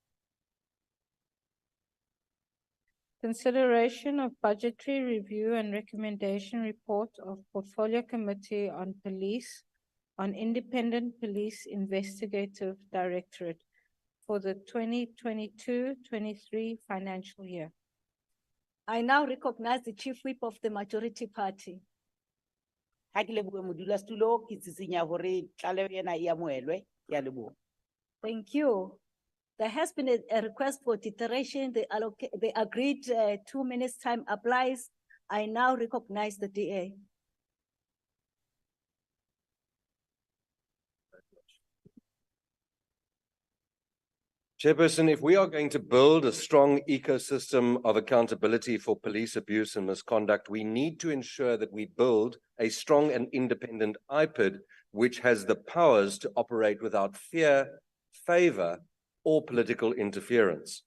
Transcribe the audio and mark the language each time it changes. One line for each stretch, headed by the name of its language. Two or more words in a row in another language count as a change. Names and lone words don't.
English: Consideration of budgetary review and recommendation report of Portfolio Committee on Police on Independent Police Investigative Directorate for the 2022-23 financial year. I now recognize the chief whip of the majority party.
Southern Sotho: Ha ke lebohe modulasetulo, ke tsitsenya hore tlaleho ena e amohelwe. Ke a leboha.
English: Thank you. There has been a request for deterioration. The agreed 2 minutes time applies. I now recognize the DA. Chairperson, if we are going to build a strong ecosystem of accountability for police abuse and misconduct, we need to ensure that we build a strong and independent IPID, which has the powers to operate without fear, favor, or political interference.